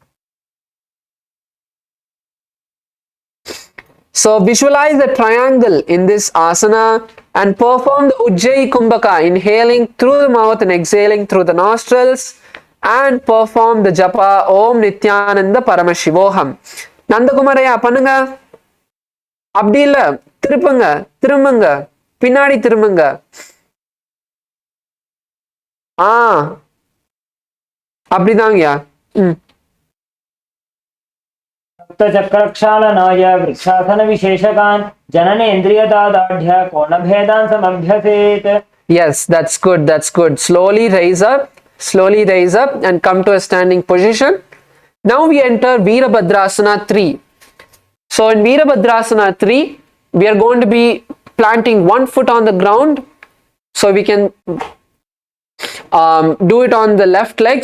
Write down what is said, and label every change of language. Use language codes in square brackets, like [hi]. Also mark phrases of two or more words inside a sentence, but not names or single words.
[en] So visualize the triangle in this asana and perform the Ujjayi Kumbhaka, inhaling through the mouth and exhaling through the nostrils, and perform the japa [sa] Om Nithyananda Paramashivoham. [ta] Nandakumaraya பண்ணுங்க. அப்படி இல்ல, திருப்புங்க, திரும்புங்க, பின்னாடி திரும்புங்க. அப்படிதாங்கயா. [sa] चक्रक्षालनाय वृक्षासन विशेषकान् जननेन्द्रियदादाढ्य कोणभेदान् समभ्यसेत्. [en] Yes, that's good, that's good. Slowly raise up and come to a standing position. Now we enter Virabhadrasana 3. So in Virabhadrasana 3, we are going to be planting one foot on the ground. So we can do it on the left leg.